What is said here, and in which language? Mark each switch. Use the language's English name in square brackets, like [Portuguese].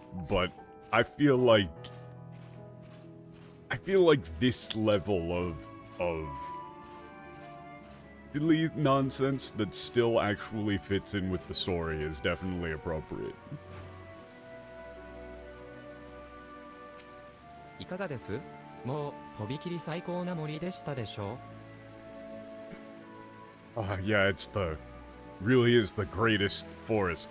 [English] But I feel like this level of silly nonsense that still actually fits in with the story is definitely appropriate. [Japanese] いかがです？もう、とびきり最高な森でしたでしょう？ [English] Yeah, really is the greatest forest.